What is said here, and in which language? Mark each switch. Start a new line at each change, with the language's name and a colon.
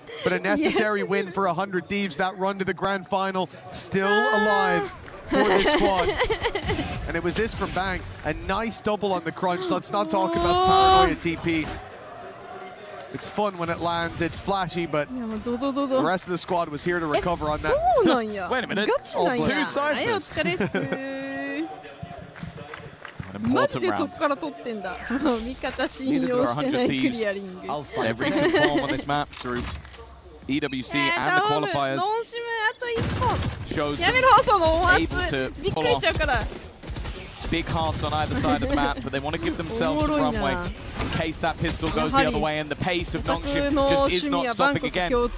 English: But a necessary win for 100 Thieves. That run to the grand final still alive for this squad. And it was this from Bang. A nice double on the crunch. Let's not talk about paranoia TP. It's fun when it lands. It's flashy, but the rest of the squad was here to recover on that. Wait a minute. 2 ciphers.
Japanese: マジでそこから取ってんだ。味方信用してないクリアリング。
English: Their recent form on this map through EWC and the qualifiers shows them able to pull off big halves on either side of the map, but they want to give themselves some runway in case that pistol goes the other way, and the pace of Nongshim just is not stopping again.